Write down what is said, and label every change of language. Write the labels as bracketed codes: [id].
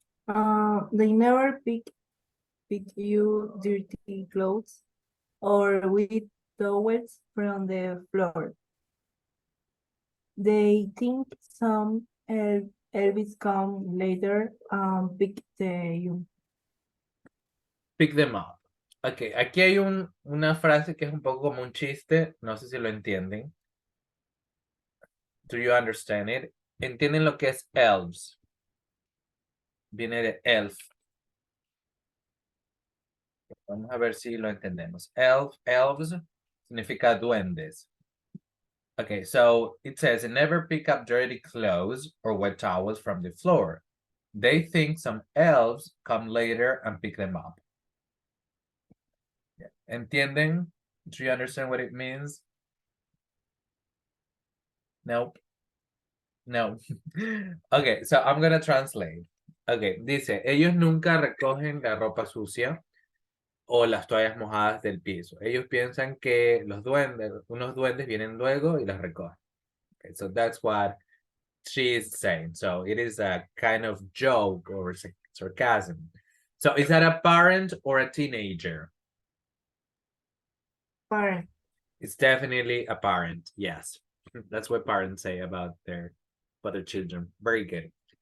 [en] They never pick you dirty clothes or with towels from the floor. They think some Elvis come later pick you. Pick them up. [es] Ok, aquí hay una frase que es un poco como un chiste. No sé si lo entienden. [en] Do you understand it? [es] ¿Entienden lo que es elves? Viene de elf. Vamos a ver si lo entendemos. Elves significa duendes. [en] Okay, so it says, never pick up dirty clothes or wet towels from the floor. They think some elves come later and pick them up. Yeah. [es] ¿Entienden? [en] Do you understand what it means? Nope. No. Okay, so I'm gonna translate. [es] Ok, dice, ellos nunca recogen la ropa sucia o las toallas mojadas del piso. Ellos piensan que los duendes, unos duendes vienen luego y las recogen. [en] Okay, so that's what she's saying. So it is a kind of joke or sarcasm. So is that a parent or a teenager? Parent. It's definitely a parent. Yes, that's what parents say about their children. Very good.